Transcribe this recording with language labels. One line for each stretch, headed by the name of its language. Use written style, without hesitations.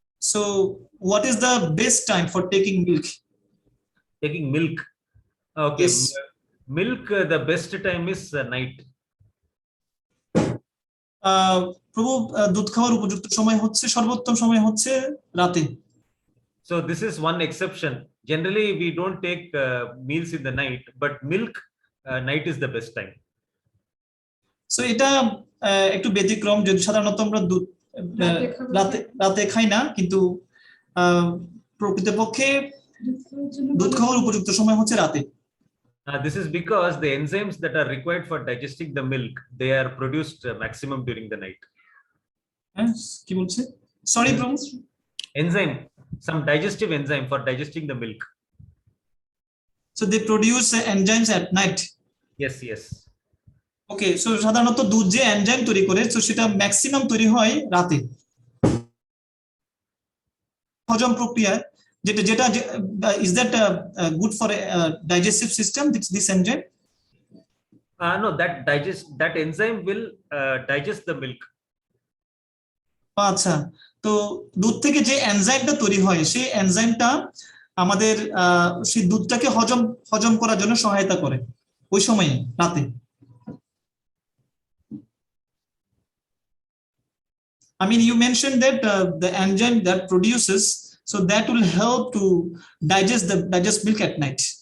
English: So what is the best time for taking milk? Taking milk. Okay. Yes. Milk, the best time is night.
Bangla: প্রভু দুধ খাওয়ার উপযুক্ত সময় হচ্ছে সর্বোত্তম সময় হচ্ছে রাতে।
English: So this is one exception. Generally, we don't take meals in the night, but milk night is the best time.
Bangla: So এটা একটু ব্যতিক্রম, যদি সাধারণত আমরা দুধ রাতে খাবো। রাতে খাই না, কিন্তু প্রকৃতপক্ষে দুধ খাওয়ার উপযুক্ত সময় হচ্ছে রাতে।
English: This is because the enzymes that are required for digesting the milk, they are produced maximum during the night.
Bangla: হ্যাঁ, কি বলছে? সরি প্রভু।
English: Enzyme, some digestive enzyme for digesting the milk. So they produce enzymes at night. Yes, yes.
Bangla: Okay, so সাধারণত দুধ যে enzyme তৈরি করে, তো সেটা ম্যাক্সিমাম তৈরি হয় রাতে। হজম প্রক্রিয়া যেটা যেটা
English: Is that good for digestive system, this enzyme? No, that enzyme will digest the milk.
Bangla: আচ্ছা, তো দুধ থেকে যে এনজাইমটা তৈরি হয়, সেই এনজাইমটা আমাদের সেই দুধটাকে হজম করার জন্য সহায়তা করে ওই সময়ে রাতে।
English: I mean, you mentioned that the enzyme that produces, so that will help to digest milk at night.